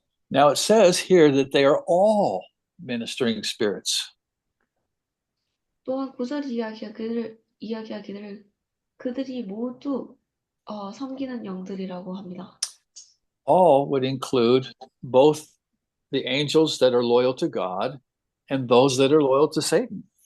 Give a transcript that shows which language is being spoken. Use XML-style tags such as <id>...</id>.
<en>Now it says here that they are all ministering spirits.</en> <ko>또한 구절이 이야기하기를 그들이 모두 섬기는 영들이라고 합니다.</ko> <en>All would include both the angels that are loyal to God and those that are loyal to Satan.</en>